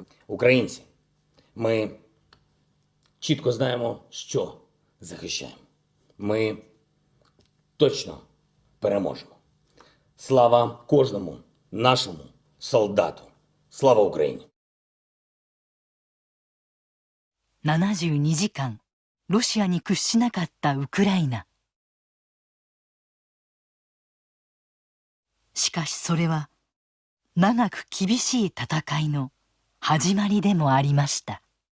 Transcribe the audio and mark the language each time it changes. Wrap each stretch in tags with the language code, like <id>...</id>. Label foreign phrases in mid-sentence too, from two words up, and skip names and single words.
<uk>Українці, ми чітко знаємо, що захищаємо. Ми точно переможемо. Слава кожному нашому солдату. Слава Україні!</uk> <ja>72 時間、ロシアに屈しなかったウクライナ。しかしそれは、長く厳しい戦いの始まりでもありました。</ja>